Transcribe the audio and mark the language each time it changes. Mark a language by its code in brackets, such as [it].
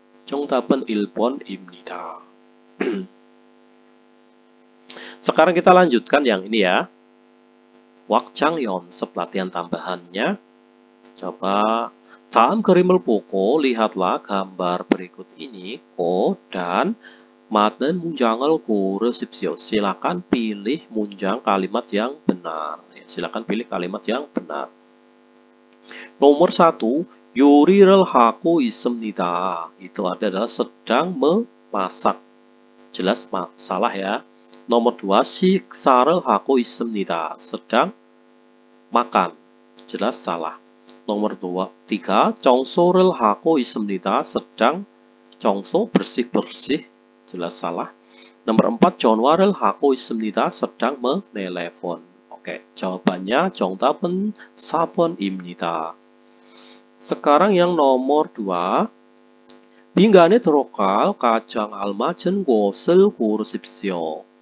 [ko] 정답은 1번입니다. [id] Sekarang kita lanjutkan yang ini ya. wak장 연습 latihan tambahannya. Coba [ko] 다음 그림을 보고 [id] lihatlah gambar berikut ini. Dan [ko] 맞는 문장을 고르십시오. [id] Silakan pilih 문장 kalimat yang benar. Silakan pilih kalimat yang benar. Nomor 1, [ko] 요리를 하고 있습니다. [id] Itu adalah sedang memasak. Jelas salah ya. Nomor 2, [ko] 식사를 하고 있습니다. [id] Sedang makan. Jelas salah. Nomor 3, [ko] 청소를 하고 있습니다. [id] Sedang 청소, bersih-bersih. Jelas salah. Nomor 4, [ko] 전화를 하고 있습니다. [id] Sedang menelepon. Oke, jawabannya [ko] 정답은 4번입니다. [id] Sekarang yang nomor 2. [ko] 빈간에 들어갈 가장 알맞은 곳을 고르십시오.